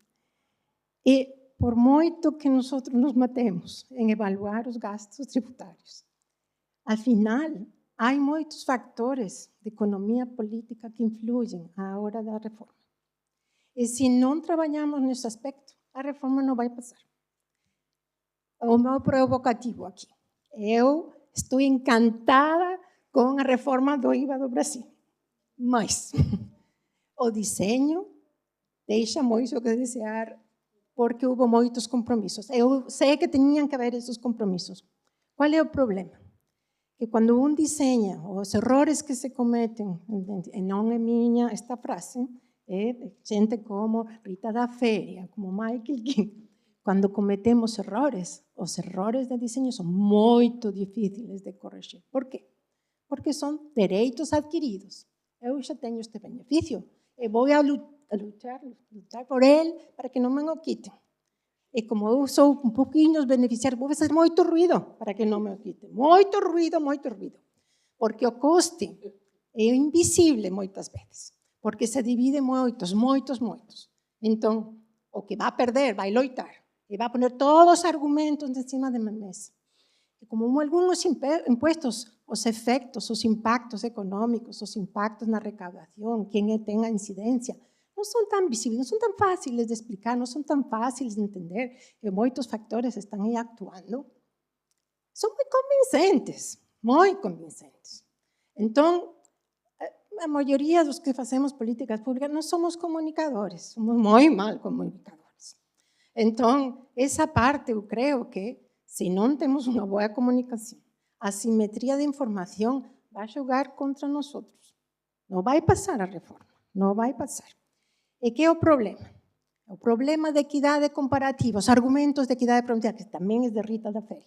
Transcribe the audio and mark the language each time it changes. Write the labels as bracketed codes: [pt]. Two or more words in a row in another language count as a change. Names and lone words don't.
[es] Y por mucho que nosotros nos matemos en evaluar los gastos tributarios, al final hay muchos factores de economía política que influyen a la hora de la reforma. Y si no trabajamos en ese aspecto, la reforma no va a pasar. [pt] O meu provocativo aqui. Eu estou encantada com a reforma do IVA do Brasil, mas o desenho deixa muito a desejar porque houve muitos compromissos. Eu sei que tinham que haver esses compromissos. Qual é o problema? Que quando desenha, os erros que se cometem, e não é minha esta frase, é de gente como Rita da Féria, como Michael King. Quando cometemos errores, os [es] errores de diseño [pt] são muito difíceis de corrigir. Por quê? Porque são direitos adquiridos. Eu já tenho este benefício e vou lutar por ele para que não me o quitem. E como eu sou um pouquinho beneficiário, vou fazer muito ruído para que não me o quitem. Muito ruído. Porque o custe é invisível muitas vezes. Porque se divide em muitos. Então, o que vai perder vai loitar. [es] Y va a poner todos los argumentos encima de la mesa. Y como algunos impuestos, los efectos, los impactos económicos, los impactos en la recaudación, quien tenga incidencia, no son tan visibles, no son tan fáciles de explicar, no son tan fáciles de entender, y muchos factores están ahí actuando. Son muy convincentes. Entonces, la mayoría de los que hacemos políticas públicas no somos comunicadores, somos muy mal comunicadores. [pt] Então, essa parte eu creio que, se não temos uma boa comunicação, a simetria de informação vai jogar contra nós. Não vai passar a reforma, não vai passar. E que é o problema? O problema de equidade comparativa, os argumentos de equidade comparativa, que também é de Rita da Féria.